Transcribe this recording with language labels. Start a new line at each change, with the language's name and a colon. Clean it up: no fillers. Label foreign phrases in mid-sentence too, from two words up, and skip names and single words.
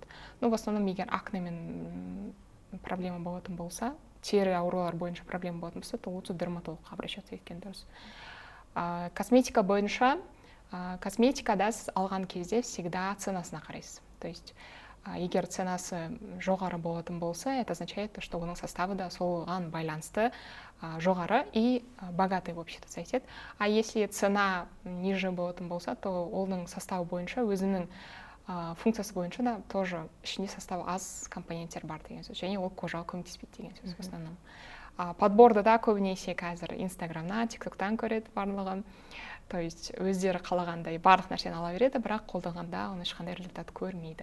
Russian: В основном
Kazakh: егер акнемен проблема болатын болса, тері аурулар бойынша проблема болатын болса,
Russian: то лучше
Kazakh: дерматологқа обращаться еткен дұрыс. Косметика бойынша, косметикада сіз алған кезде всегда ценасына қарайсыз.
Russian: То есть
Kazakh: егер ценасы жоғары болатын болса,
Russian: это означает, что
Kazakh: оның составы да соған байланысты жоғары
Russian: и богатый вообще-то
Kazakh: сайтет.
Russian: А если цена ниже
Kazakh: болатын болса, то оның составы бойынша өзінің функциясы бойынша да тоже ішінде составы аз компоненттер бар деген сөз. Және ол кожаға көмектеспейді деген сөз
Russian: в основном.
Kazakh: Подборды да көбінесе қазір Инстаграмнан, ТикТоктан көреді барлығын.
Russian: То есть
Kazakh: өздері қалағандай барлық нәрсені ала береді, бірақ қолданғанда оны ешқандай результат көрмейді.